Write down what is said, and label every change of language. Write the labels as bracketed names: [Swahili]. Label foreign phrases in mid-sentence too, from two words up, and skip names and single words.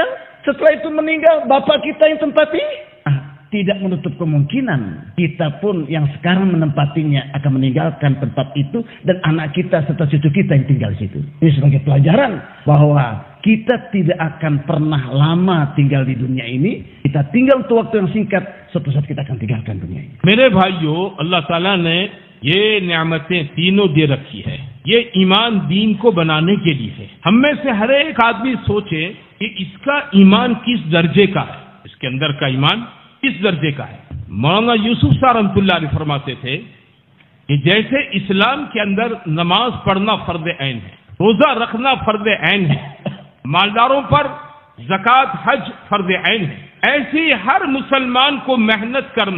[Indonesian] Setelah itu meninggal, bapak kita yang tempati? Tidak menutup kemungkinan kita pun yang sekarang menempatinya akan meninggalkan tempat itu dan anak kita serta cucu kita yang tinggal di situ. Ini sebagai pelajaran bahwa kita tidak akan pernah lama tinggal di dunia ini. Kita tinggal untuk waktu yang singkat, suatu saat kita akan tinggalkan dunia ini. [Urdu] میرے بھائیو، اللہ تعالیٰ نے یہ نعمتیں تینوں دے رکھی ہے. یہ ایمان دین کو بنانے کے لیے ہے۔ ہم میں سے ہر ایک آدمی سوچے کہ اس کا ایمان کس درجے کا ہے، اس کے اندر کا ایمان کس درجے کا ہے. مولانا یوسف صاحب رحمۃ اللہ علیہ فرماتے تھے کہ جیسے اسلام کے اندر نماز پڑھنا فرض عین ہے، روزہ رکھنا فرض عین ہے، مالداروں پر زکوٰۃ حج فرض عین ہے، ایسی ہر مسلمان کو محنت کرنا.